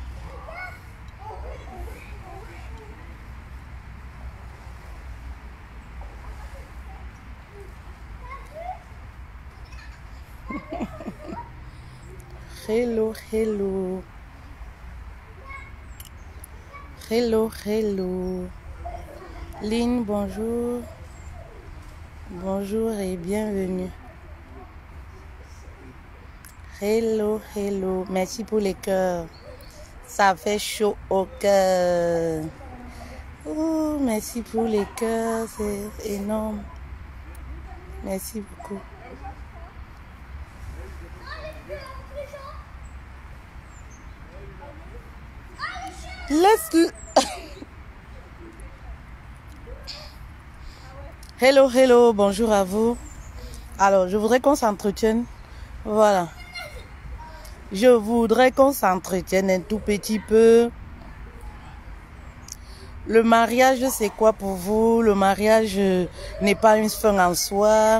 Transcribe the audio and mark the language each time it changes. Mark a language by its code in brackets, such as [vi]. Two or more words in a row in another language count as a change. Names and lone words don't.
[en] Hello, hello. Hello, hello. Lynn, [fr] bonjour. Bonjour et bienvenue. [en] Hello, hello. [fr] Merci pour les cœurs. Ça fait chaud au cœur. Oh, merci pour les cœurs. C'est énorme. Merci beaucoup. [en] Let's... Hello, hello. [fr] Bonjour à vous. Alors, je voudrais qu'on s'entretienne. Voilà. Je voudrais qu'on s'entretienne un tout petit peu. Le mariage, c'est quoi pour vous? Le mariage n'est pas une fin en soi.